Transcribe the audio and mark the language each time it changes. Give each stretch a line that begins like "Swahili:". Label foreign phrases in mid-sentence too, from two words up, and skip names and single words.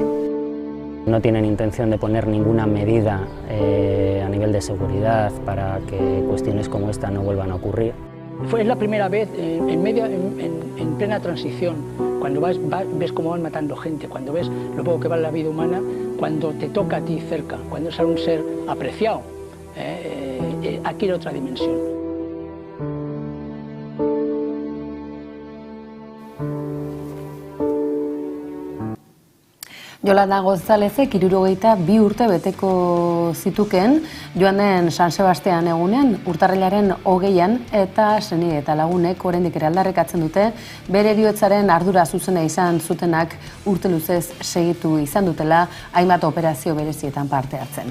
Spanish: No tienen intención de poner ninguna medida a nivel de seguridad para que cuestiones como esta no vuelvan a ocurrir. Es la primera vez en plena transición, cuando ves cómo van matando gente, cuando ves lo poco que vale la vida humana, cuando te toca a ti cerca, cuando es un ser apreciado, adquiere otra dimensión.
Basque: Yolanda Gonzálezek 62 urte beteko zituken joan den San Sebastian egunean, urtarrilaren 20an, eta senide eta lagunek oraindik ere aldarrikatzen dute bere heriotzaren ardura zuzena izan zutenak urte luzez segitu izan dutela hainbat operazio berezietan parte hartzen.